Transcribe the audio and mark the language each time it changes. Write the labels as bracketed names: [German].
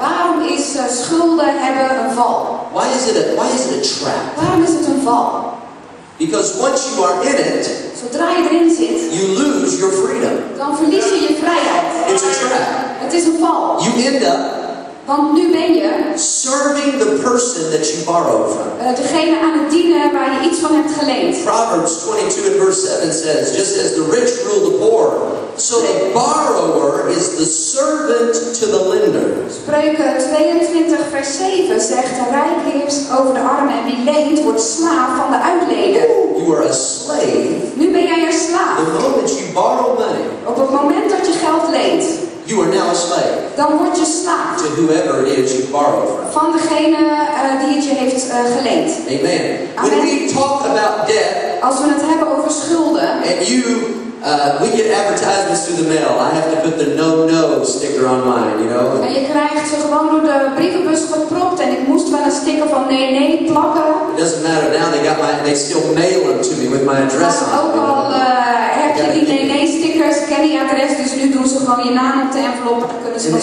[Dutch] Waarom is schulden hebben een val? [English] Why is it a trap? [Dutch] Waarom is het een val? [English] Because once you are in it, [Dutch] Zodra je erin zit, [English] you lose your freedom. [Dutch] dan verlies je je vrijheid. [English] It's a trap. [Dutch] Het is een val. [English] You end up [Dutch] Want nu ben je [English] serving the person that you borrowed from. [Dutch] degene aan het dienen waar je iets van hebt geleend. [English] Proverbs 22 and verse 7 says, just as the rich rule the poor, so the borrower is the servant to the lender. [Dutch] Spreuken 22 vers 7 zegt, de rijk heerst over de armen en wie leent wordt slaaf van de uitleder. [English] You are a slave. [Dutch] Nu ben jij een slaaf. [English] The moment you borrow money, [Dutch] Op het moment dat je geld leent, [English] you are now a slave [Dutch] dan word je slaaf [English] to whoever it is you borrow from. [Dutch] van degene die het je heeft geleend. [English] Amen. When we talk about debt, [Dutch] Als we het hebben over schulden, [English] and we get advertisements through the mail. I have to put the no sticker on mine, you know. [Dutch] en je krijgt ze gewoon door de brievenbus gepropt en ik moest wel een sticker van nee plakken. [English] It doesn't matter now. They still mail them to me with my address on [Dutch] Ook [English] it. [Dutch] al heb je die nee-stickers, ken je adres, dus nu doen ze gewoon je naam op de envelop en dan kunnen ze nog